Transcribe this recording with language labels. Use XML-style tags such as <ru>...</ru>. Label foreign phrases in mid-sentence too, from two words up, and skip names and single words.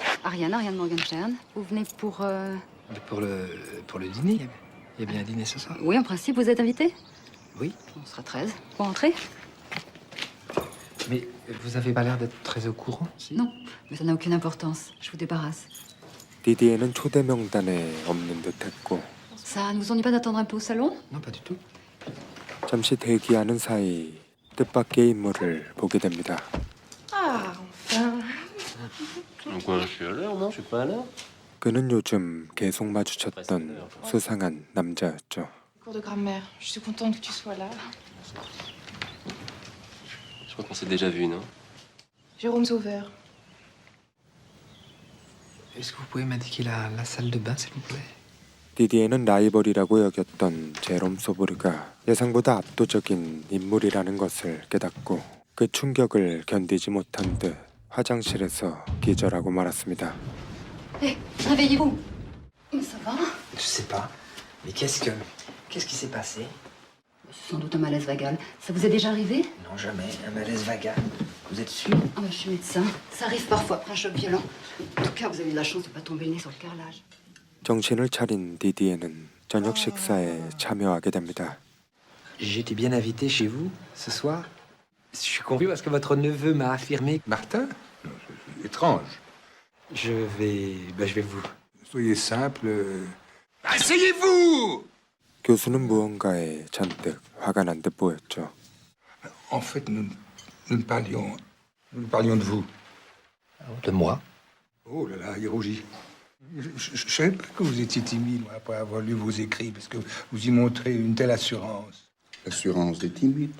<fr>Ariane Morgenstern. Vous venez pour... Pour le dîner. Il y a bien un dîner ce soir? Oui, en principe, vous êtes invité? Oui. On sera 13. Pour entrer? Mais vous avez pas l'air d'être très au courant, si? Non, mais ça n'a aucune importance. Je vous débarrasse.</fr> <ko>디디에는 초대 명단에 없는 듯했고</ko> <fr>Ça ne vous ennuie pas d'attendre un peu au salon? Non, pas du tout.</fr> <ko>잠시 대기하는 사이 뜻밖의 인물을 보게 됩니다.</ko> <fr>Ah, enfin. Quoi, je suis à l'heure, non? Je suis pas à l'heure.</fr> <ko>그는 요즘 계속 마주쳤던 수상한 남자였죠.</ko> <fr>Cours de grammaire. Je suis contente que tu sois là. Je crois qu'on s'est déjà vu, non? Jérôme Sauveur. Est-ce que vous pouvez m'indiquer la salle de bain, s'il vous plaît?</fr> <ko>디디에는 라이벌이라고 여겼던 제롬 소보르가 예상보다 압도적인 인물이라는 것을 깨닫고 그 충격을 견디지 못한 듯 화장실에서 기절하고 말았습니다.</ko> <fr>Hé, réveillez-vous. Mais ça va? Je sais pas. Mais qu'est-ce qui s'est passé? C'est sans doute un malaise vagal. Ça vous est déjà arrivé? Non, jamais. Un malaise vagal. Vous êtes sûr? Ah bah, je suis médecin. Ça arrive parfois après un choc violent. En tout cas, vous avez eu de la chance de ne pas tomber le nez sur le carrelage.</fr> <ko>정신을 차린 디디에는 저녁 식사에 참여하게 됩니다.</ko> <fr>J'ai été bien invité chez vous ce soir. Je suis convaincu parce que votre neveu m'a affirmé. Martin? C'est étrange. Je vais vous. Soyez simple. Asseyez-vous!</fr> <ko>교수는 무언가에 잔뜩 화가 난 듯 보였죠.</ko> <fr>En fait, nous parlions de vous. De moi? Oh là là, il rougit. Je ne savais pas que vous étiez timide moi, après avoir lu vos écrits, parce que vous y montrez une telle assurance. L'assurance des timides.</fr>